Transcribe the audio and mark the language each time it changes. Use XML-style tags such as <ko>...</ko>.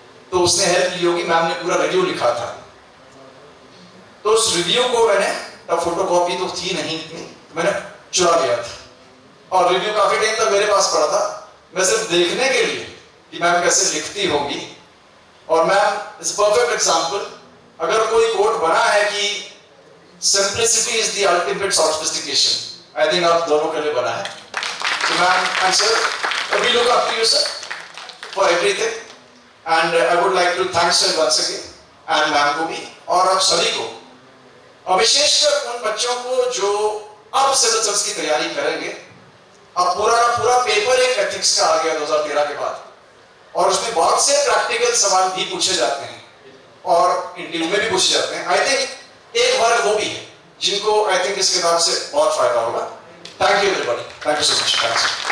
<hi>तो उसने हेल्प ली होगी, मैम ने पूरा रिव्यू लिखा था। तो उस रिव्यू को मैंने, तब फोटोकॉपी तो थी नहीं इतनी, मैंने चुरा लिया था और रिव्यू काफी टाइम तक मेरे पास पड़ा था, मैं सिर्फ देखने के लिए कि मैम कैसे लिखती होगी। और</hi> <en>ma'am is perfect example,</en> <hi>अगर कोई कोट बना है कि</hi> <en>simplicity is the ultimate sophistication, I think</en> <hi>आप दोनों के लिए बना है।</hi> <en>So ma'am and sir, we look up to you sir for everything, and I would like to thank sir once again and ma'am</en> <hi>को भी और आप सभी को, और विशेषकर उन बच्चों को जो अब सिविल सर्विस की तैयारी करेंगे। अब पूरा का पूरा पेपर एक एथिक्स का आ गया 2013 के बाद, और उसमें बहुत से प्रैक्टिकल सवाल भी पूछे जाते हैं और इंटरव्यू में भी पूछे जाते हैं।</hi> <en>I think</en> <hi>एक वर्ग वो भी है जिनको आई थिंक इस किताब से बहुत फायदा होगा।</hi> <en>Thank you everybody. Thank you so much. Thanks.</en>